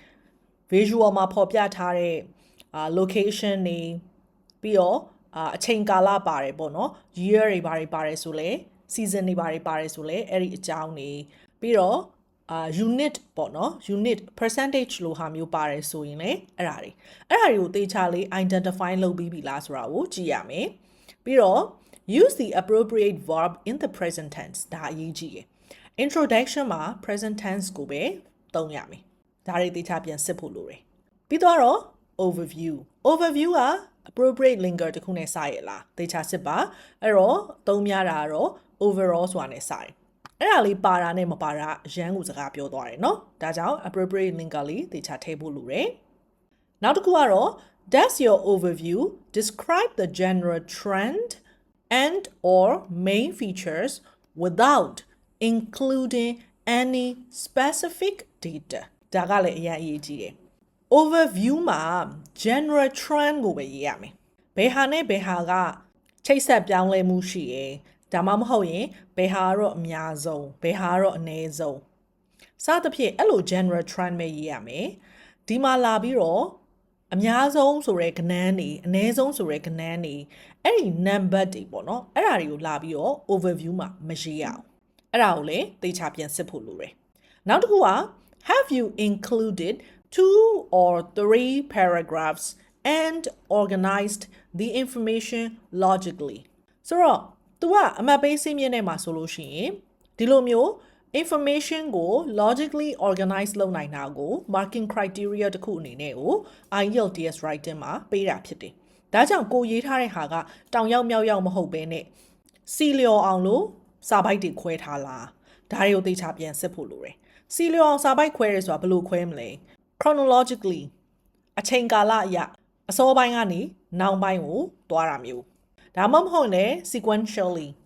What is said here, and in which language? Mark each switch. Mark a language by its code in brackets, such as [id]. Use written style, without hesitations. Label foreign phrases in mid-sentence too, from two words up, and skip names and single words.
[my] visual မှာဖော်ပြထားတဲ့location တွေပြီးတော့အချိန်ကာလပါတယ်ပေါ့နော် year တွေပါတယ်ဆိုလဲ season တွေပါတယ်ဆိုလဲအဲ့ဒီအကြောင်းတွေပြီးတော့unit ပေါ့နော် [en] unit percentage [my] လိုဟာမျိုးပါတယ်ဆိုရင်လည်းအဲ့ဒါတွေကိုသေချာလေး identify လုပ်ပြီးပြီလားဆိုတာကိုကြည့်ရမယ်ပြီးတော့ [en] use the appropriate verb in the present tense [my] ဒါအရေးကြီးတယ်introduction မှာ [en] present tense [my] ကိုပဲသုံးရမယ်ဒါတွေသေချာပြန်စစ်ဖို့လိုတယ်ပြီးတော့ overview က [en] appropriate linker [my] တခုနဲ့စရလားသေချာစစ်ပါအဲ့တော့သုံးများတာကတော့ overall ဆိုတာနဲ့စတယ်အဲ့ ဒါလေးပါတာနဲ့မပါတာရန်ကိုစကားပြောသွားတယ်เนาะဒါကြောင့် [en] appropriate linker [my] လေးသေချာထည့်ဖို့လိုတယ်နောက်တစ်ခုကတော့ [en] does your overview describe the general trend and or main features without including any specific data [my] ဒါကလည်းအရင်အရေးကြီးတယ် overview မှာ [en] general trend [my] ကိုပဲရေးရမယ်ဘယ်ဟာနဲ့ဘယ်ဟာကချိ တ်ဆက်ပြောင်းလဲမှုရှိရယ်ဒါမှမဟုတ်ရင်ဘယ်ဟာကတော့အများဆုံးဘယ်ဟာကတော့အနည်းဆုံးစသဖြင့်အဲ့လို [en] general trend [my] ပဲရေးရမယ်ဒီမှာလာပြီးတော့အများဆုံးဆိုတဲ့ကဏ္ဍတွေအနည်းဆုံးဆိုတဲ့ကဏ္ဍတွေအဲ့ဒီ number တွေပေါ့နော်အဲ့ဒါတွေကိုလာပြီးတော့ overview မှာမရေးရအောင်အဲ့ဒါကိုလည်းသေချာပြန်စစ်ဖို့လိုတယ်နောက်တစ်ခုက [en] have you included 2 or 3 paragraphs and organized the information logically [my] ဆိုတော့ तू ကအမှတ်ပေးစည်းမျဉ်းနဲ့မှာဆိုလို့ရှိရင်ဒီလိုမျိုး information ကို [en] logically organize [my] လုပ်နိုင်တာကို [en] marking criteria [my] တစ်ခုအနေနဲ့ကို [en] IELTS writing [my] မှာပေးတာဖြစ်တယ်ဒါကြောင့်ကိုရေးထားတဲ့ဟာကတောင်ရောက်မြောက်ရောက်မဟုတ်ဘဲနဲ့စီလျော်အောင်လို့စာပိုက်တွေခွဲထားလားဒါတွေကိုသေချာပြန်စစ်ဖို့လိုတယ်စီလျော်အောင်စာပိုက်ခွဲရဲဆိုတာဘယ်လိုခွဲမလဲ chronologically အချိန်ကာလအရအစောပိုင်းကနေနောက်ပိုင်းကိုတွားတာမျိုးဒါမှမဟုတ်လည်း sequentially